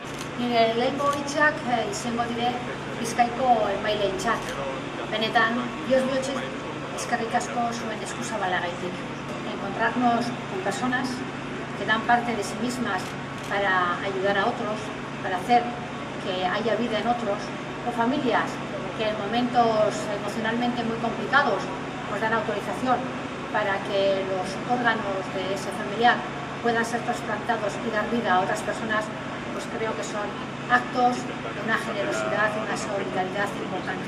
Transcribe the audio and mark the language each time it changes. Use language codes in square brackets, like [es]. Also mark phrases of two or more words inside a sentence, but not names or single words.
[eu] Nire lehenko hitzak izango dire Bizkaiko emaileentzat. Benetan, Dios bihotzik eskerrik asko zuen eskuzabalagaitik. [es] Encontrarnos con personas que dan parte de sí mismas para ayudar a otros, para hacer que haya vida en otros, o familias que en momentos emocionalmente muy complicados pues dan autorización para que los órganos de ese familiar puedan ser trasplantados y dar vida a otras personas, pues creo que son actos de una generosidad y una solidaridad importante.